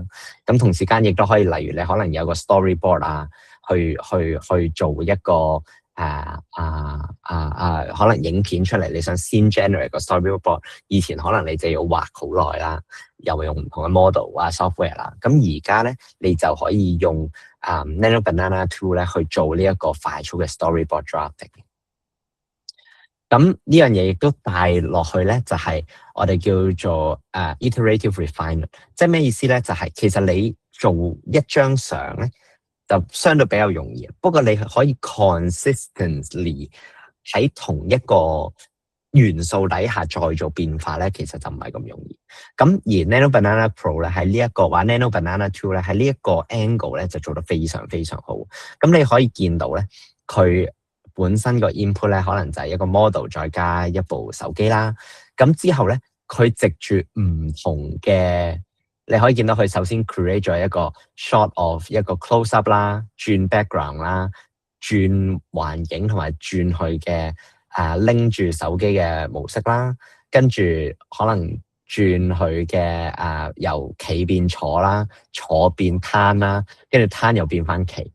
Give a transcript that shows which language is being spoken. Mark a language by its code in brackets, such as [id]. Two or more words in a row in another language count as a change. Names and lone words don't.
[yue] 咁同時間亦都可以，例如你可能有個 storyboard 去做一個可能影片出嚟，你想先 generate 個 storyboard， 以前可能你就要畫好耐啦，又用唔同嘅 [en] model software [yue] 啦。咁而家咧，你就可以用 Nano Banana tool 咧去做呢一個快速嘅 [en] storyboard drafting。 [yue] 咁呢樣嘢亦都帶落去咧，就係我哋叫做 [en] iterative refinement。 [yue] 即係咩意思咧？就係其實你做一張相咧，就相對比較容易，不過你可以 consistently 喺同一個元素底下再做變化咧，其實就唔係咁容易。咁而 Nano Banana Pro 咧喺呢一個，或 Nano Banana 2咧喺呢一個 angle 咧就做得非常非常好。咁你可以見到咧，佢本身個 input 咧可能就係一個 model 再加一部手機啦。咁之後咧，佢藉住唔同嘅。你可以見到佢首先 create 咗一個 [en] shot of [yue] 一個 [en] close up [yue] 啦，轉 background 啦，轉環境同埋轉佢嘅拎住手機嘅模式啦，跟住可能轉佢嘅由企變坐啦，坐變攤啦，跟住攤又變翻企。